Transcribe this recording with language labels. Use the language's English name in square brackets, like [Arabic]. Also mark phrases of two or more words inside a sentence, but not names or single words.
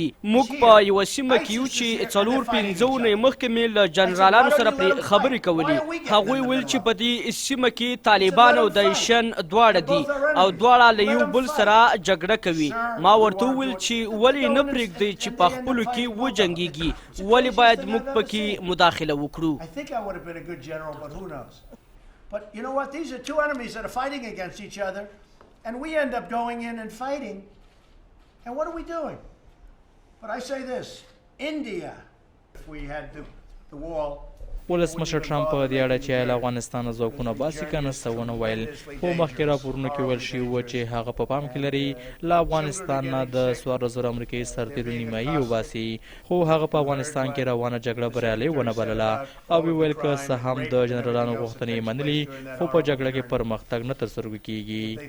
[Pashto] موږ په یوه سیمه کې یو چې 4-5 اونۍ مخکې مې له جنرالانو سره پرې خبرې کولې. هغوی ویل چې په دې سیمه کې طالبان او داعشیان دواړه دي او دواړه له یو بل سره جګړه کوي. ما ورته وویل چې ولې نه پرېږدئ چې په خپلو کې وجنګېږي؟ ولې باید موږ پکې مداخله وکړو؟ [English] But you know what? These are two enemies that are fighting against each other, and we end up going in and fighting. And what are we doing? But I say this, India, if we had the wall. [Pashto] ولسمشر ټرمپ په دې اړه چې له افغانستانه ځواکونه باسي که نه څه ونه ویل. خو مخکې راپورونو کې ویل شوي وو چې هغه په پام کې لري له افغانستان نه د 14,000 امریکایي سرتیرو نیمایي وباسي. خو هغه په افغانستان کې روانه جګړه بریالۍ ونه بلله او ویل که څه هم د جنرالانو غوښتنې یې منلي خو په جګړه کې پرمختګ نه ترسترګو کیږي.